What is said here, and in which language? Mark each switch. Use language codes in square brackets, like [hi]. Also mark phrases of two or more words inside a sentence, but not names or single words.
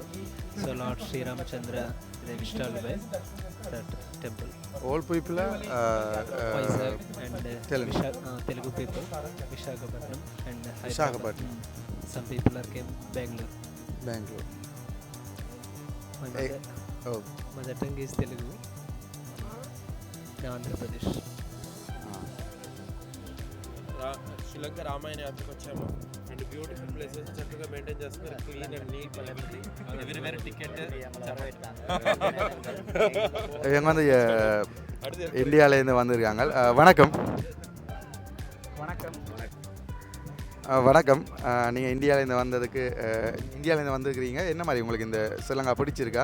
[en] So Lord Sri Ramachandra they installed by that temple. All people are Vizag and Telugu. Telugu people, Visakhapatnam and Hyderabad. Visakhapatnam. Some people are came Bangalore. My mother tongue is Telugu. Andhra Pradesh. [te] శ్రీలంక రామాయణ యాత్రకు వచ్చాము [en] and beautiful places [te] చక్కగా మెయింటైన్ చేస్తున్నారు, [en] clean and neat very very ticket. [ta] இவங்க வந்து இந்தியாவிலேருந்து வந்திருக்காங்க. வணக்கம். வணக்கம். நீங்கள் இந்தியாவிலேருந்து வந்ததுக்கு இந்தியாவிலேருந்து வந்திருக்கிறீங்க, என்ன மாதிரி உங்களுக்கு இந்த ஸ்ரீலங்கா பிடிச்சிருக்கா?